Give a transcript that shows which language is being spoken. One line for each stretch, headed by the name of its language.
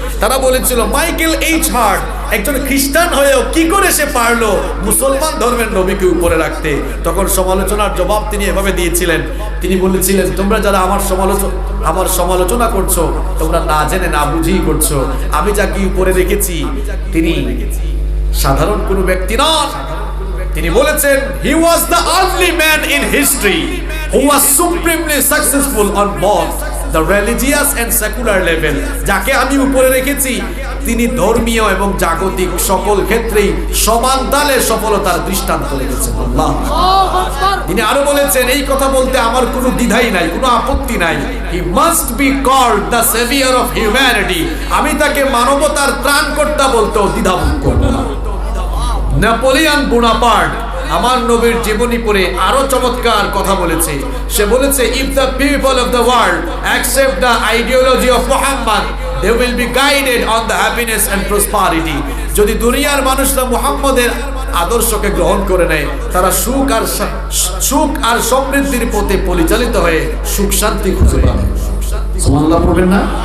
Bangla: তারা বলেছিল Michael H heart একজন খ্রিস্টান হয়েও কি করে সে পারলো মুসলমান ধর্মের নবীকে উপরে রাখতে। তখন সমালোচনার জবাব তিনি এভাবে দিয়েছিলেন, তিনি বলেছিলেন তোমরা যারা আমার সমালোচনা করছো, তোমরা না জেনে না বুঝেই করছো। আমি যাকে উপরে রেখেছি তিনি সাধারণ কোনো ব্যক্তি নন। তিনি বলেছেন
English: he was the only man in history who was supremely successful on both the religious and secular level.
Bangla: যাকে আমি উপরে রেখেছি তিনি ধর্মীয় এবং জাগতিক সকল ক্ষেত্রেই সমান তালে সফলতার দৃষ্টান্ত রেখেছেন। আল্লাহ আকবার। তিনি আরো বলেছেন এই কথা বলতে আমার কোনো দ্বিধাই নাই, কোনো আপত্তি নাই।
English: he must be called the savior of humanity.
Bangla: আমি তাকে মানবতার ত্রাণকর্তা বলতেও দ্বিধাবোধ করব না। নেপোলিয়ন বোনাপার্ট আমার নবীর জীবনী পড়ে আরো চমৎকার কথা বলেছে। সে বলেছে
English: if the people of the world accept the ideology of Muhammad they will be guided on the happiness and prosperity.
Bangla: যদি দুনিয়ার মানুষরা মুহাম্মদের আদর্শকে গ্রহণ করে নেয়, তারা সুখ আর সমৃদ্ধির পথে পরিচালিত হয়ে সুখ শান্তি খুঁজে পাবে। সুবহানাল্লাহ পড়বেন না?